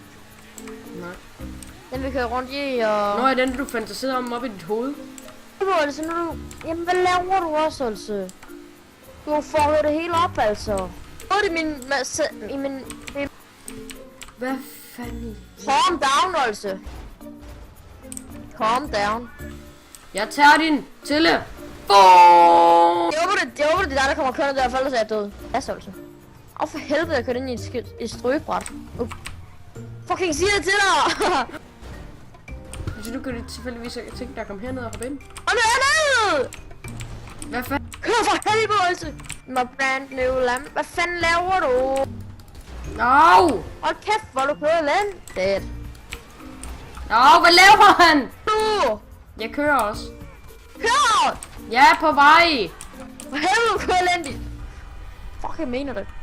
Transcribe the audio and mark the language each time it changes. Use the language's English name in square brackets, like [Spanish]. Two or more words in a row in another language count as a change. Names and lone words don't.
[Danish] Nej. Den vi kører rundt i, og... Nå, er den, du fantaserede om op i dit hoved? Altså, nu du... Jamen, hvad laver du også, altså? Du har fucket det hele op, altså. Hvor er det min... Hvad fanden? [English] Calm down, altså. Calm down. [Danish] Jeg tager din telefon! Jeg håber, det er dig, der kommer kørende der, for ellers er jeg død. Altså. For helvede, jeg kørte ind i et strøbræt. Fucking siger det til dig! Så du kan tilfældigvis tænke dig at komme herned og hoppe ind? Og nu er jeg nede! Hvad fanden? Kør for helvede, altså! [English] My brand new lamp. [Danish] Hvad fanden laver du? Au! Hold kæft, hvor du kører elendigt. Au, hvad laver han? Nu! Jeg kører også. Kør! Jeg er på vej! For helvede, du kører elendigt. Fuck, jeg mener det.